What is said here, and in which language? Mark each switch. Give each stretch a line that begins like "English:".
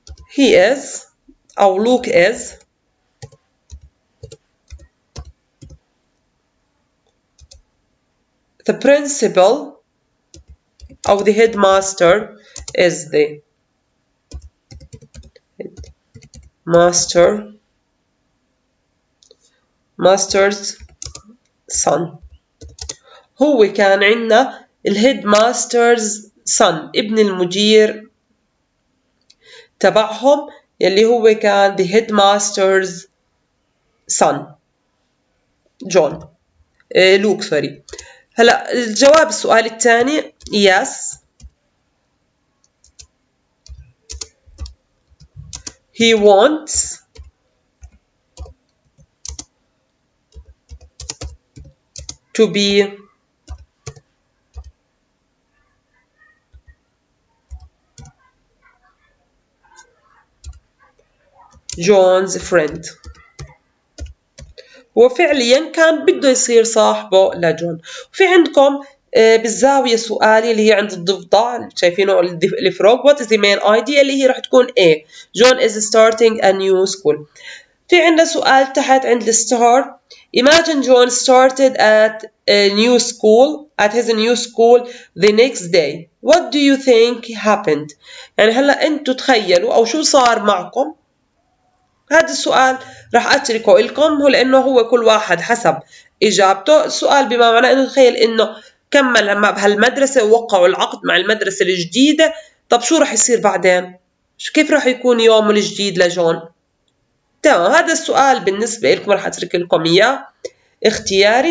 English: He is أو Luke is the principal أو the headmaster is the master's son.
Arabic: هو كان عندنا الهيدماسترز son ابن المدير تبعهم يلي هو كان
English: the headmaster's son
Arabic: جون لوك سوري. هلا الجواب السؤال الثاني
English: yes he wants to be John's friend.
Arabic: هو فعليا كان بده يصير صاحبه لجون. وفي عندكم بالزاوية سؤالي اللي هي عند الضفدع شايفينه الفروغ
English: what is the main idea
Arabic: اللي هي راح تكون A.
English: John is starting a new school.
Arabic: في عندنا سؤال تحت عند الستار.
English: Imagine John started at his new school the next day. What do you think happened?
Arabic: يعني هلا انتوا تخيلوا او شو صار معكم. هذا السؤال راح اتركه لكم لانه هو كل واحد حسب اجابته. السؤال بما معناه انه تخيل انه كمل بهالمدرسه ووقعوا العقد مع المدرسه الجديده. طب شو راح يصير بعدين؟ كيف راح يكون يومه الجديد لجون؟ تمام هذا السؤال بالنسبه لكم راح اترك لكم اياه اختياري.